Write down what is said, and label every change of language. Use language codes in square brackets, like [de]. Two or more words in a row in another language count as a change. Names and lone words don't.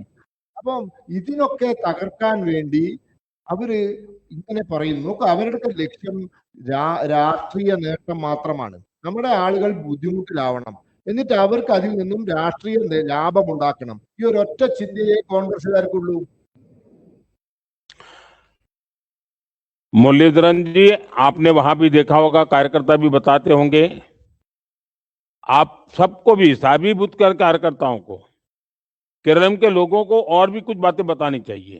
[ml] അപ്പം ഇതിനൊക്കെ തകർക്കാൻ വേണ്ടി അവര് ഇങ്ങനെ പറയുന്നു. നോക്ക്, അവരുടെ ലക്ഷ്യം രാഷ്ട്രീയ നേട്ടം മാത്രമാണ്. നമ്മുടെ ആളുകൾ ബുദ്ധിമുട്ടിലാവണം, എന്നിട്ട് അവർക്ക് അതിൽ നിന്നും രാഷ്ട്രീയ ലാഭം ഉണ്ടാക്കണം. ഈ ഒരൊറ്റ ചിന്തയെ കോൺഗ്രസ്സുകാർക്കുള്ളൂ. [hi] मुरलीधरन जी, आपने वहां भी देखा होगा, कार्यकर्ता भी बताते होंगे, आप सबको भी साबित कर कार्यकर्ताओं को, केरल के लोगों को और भी कुछ बातें बतानी चाहिए।